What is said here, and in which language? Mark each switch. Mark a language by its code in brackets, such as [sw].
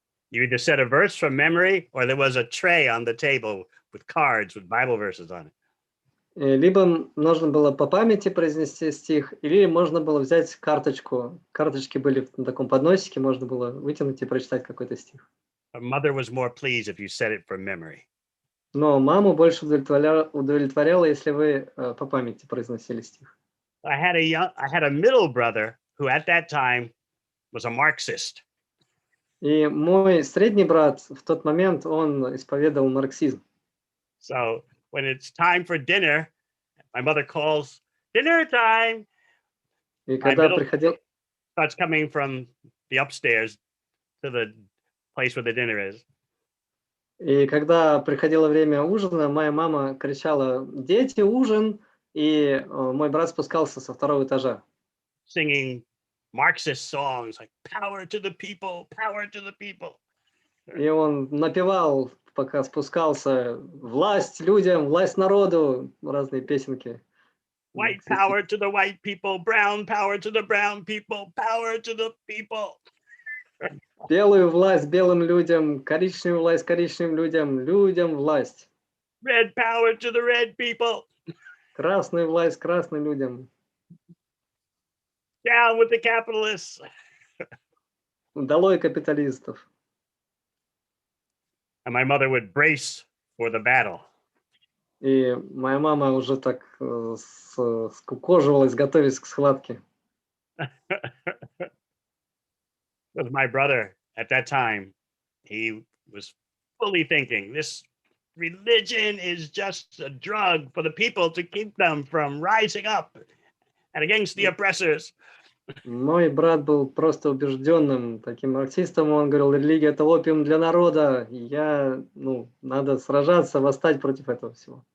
[en] You either said a verse from memory or there was a tray on the table with cards with Bible verses on it. [ru] Либо нужно было по памяти произнести стих, или можно было взять карточку. Карточки были на таком подносике, можно было вытянуть и прочитать какой-то стих. [en] A mother was more pleased if you said it from memory. [ru] Но маму больше удовлетворяло, если вы по памяти произносили стих. [en] I had a middle brother who at that time was a Marxist. [ru] И мой средний брат в тот момент, он исповедовал марксизм. [en] So when it's time for dinner, my mother calls dinner time. [ru] И [en] My [ru] когда [en] middle [ru] приходил, [en] starts coming from the upstairs to the place where the dinner is. [ru] и когда приходило время ужина, моя мама кричала: «Дети, ужин!» И мой брат спускался со второго этажа. [en] Singing Marxist songs like power to the people, power to the people. [ru] И он напевал, пока спускался: «Власть людям, власть народу!» Разные песенки. [en] White power to the white people, brown power to the brown people, power to the people. [ru] Белую власть белым людям, коричневую власть коричневым людям, людям власть. [en] Red power to the red people. [ru] Красную власть красным людям. [en] Down with the capitalists. [ru] Долой капиталистов. [en] And my mother would brace for the battle. [ru] И моя мама уже так скукоживалась, готовясь к схватке. [en] With my brother at that time, he was fully thinking this religion is just a drug for the people to keep them from rising up and against the oppressors. [ru] Мой брат был просто убежденным таким марксистом. Он говорил: религия — это опиум для народа. И надо сражаться, восстать против этого всего.